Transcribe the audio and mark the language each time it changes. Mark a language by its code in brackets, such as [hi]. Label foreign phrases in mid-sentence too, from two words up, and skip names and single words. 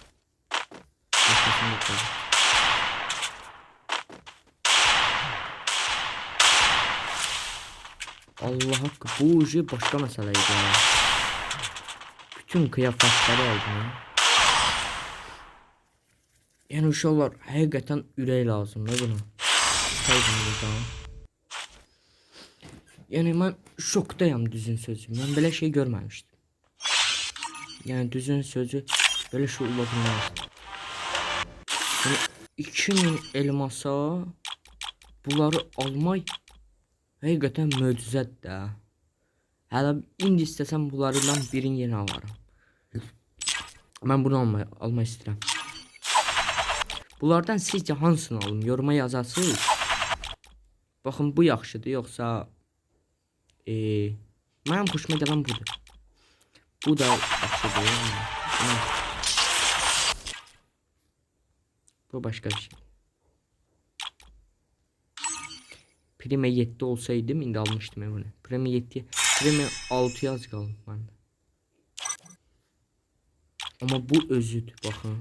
[tr] Allah hakkı bu ucu başka meseleydi ya. Bütün kıyafetleri aldım. [az] Yani uşaqlar həqiqətən ürək lazımdır buna. [tr] Yani ben şokdayım düzün sözü. Ben böyle şey görmemiştim. Yani düzün sözü böyle şey olabilmez. [az] Yani 2000 elmasa bunları almak həqiqətən möcüzədir də. Hələ indi istəsəm bunlardan birini yeni alarım. [tr] Ben bunu almak istedim. [az] Bunlardan sizce hansını alım? [tr] Yoruma yazarsınız. Bakın [az] bu yaxşıdır yoxsa mənim xoşuma gələn budur. Bu da yaxşıdır. [tr] Bu başka bir şey. [az] Prime 7 olsaydım indi almıştım bunu. Prime 7, Prime 6 az qaldı məndə. [tr] Ama bu özüdür bakın.